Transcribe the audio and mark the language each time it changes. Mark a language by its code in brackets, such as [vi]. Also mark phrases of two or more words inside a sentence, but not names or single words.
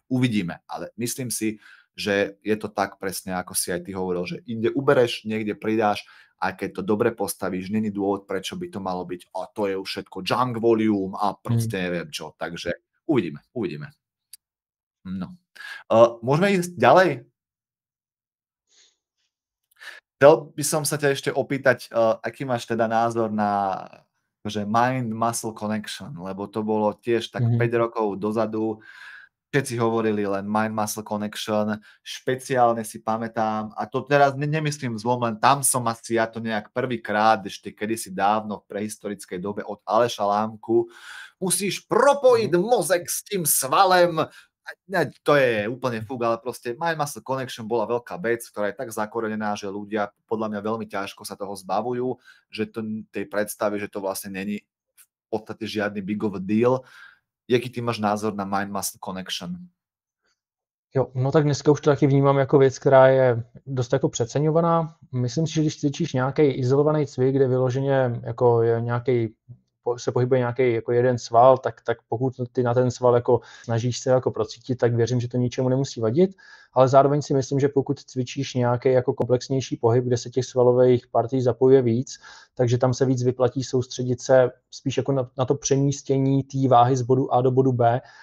[sk] Uvidíme, ale myslím si, že je to tak presne, ako si aj ty hovoril, že inde ubereš, niekde pridáš a keď to dobre postavíš, není dôvod, prečo by to malo byť a to je už všetko [en] junk volume [sk] a proste neviem čo. Takže uvidíme. No. Môžeme ísť ďalej? Chcel by som sa ťa ešte opýtať, aký máš teda názor na [en] mind-muscle connection, [sk] lebo to bolo tiež tak 5 rokov dozadu. Všetci hovorili len [en] mind-muscle connection, [sk] špeciálne si pamätám, a to teraz nemyslím zlom, len tam som asi ja to nejak prvýkrát, ešte kedysi dávno v prehistorickej dobe od Aleša Lámku, [cs] musíš propojiť mozek s tým svalem. [sk] To je úplne fúk, ale proste [en] mind-muscle connection [sk] bola veľká vec, ktorá je tak zakorenená, že ľudia podľa mňa veľmi ťažko sa toho zbavujú, že tej predstavy, že to vlastne není v podstate žiadny [en] big of a deal. [cs] Jaký ty máš názor na [en] mind-muscle connection? [cs] Jo, no tak dneska už to taky vnímám jako věc, která je dost jako přeceňovaná. Myslím si, že když cvičíš nějaký izolovaný cvik, kde vyloženě jako je nějaký se pohybuje nějaký jako jeden sval, tak pokud ty na ten sval jako snažíš se jako procítit, tak věřím, že to ničemu nemusí vadit, ale zároveň si myslím, že pokud cvičíš nějaký jako komplexnější pohyb, kde se těch svalových partí zapojuje víc, takže tam se víc vyplatí soustředit se spíš jako na to přemístění té váhy z bodu A do bodu B,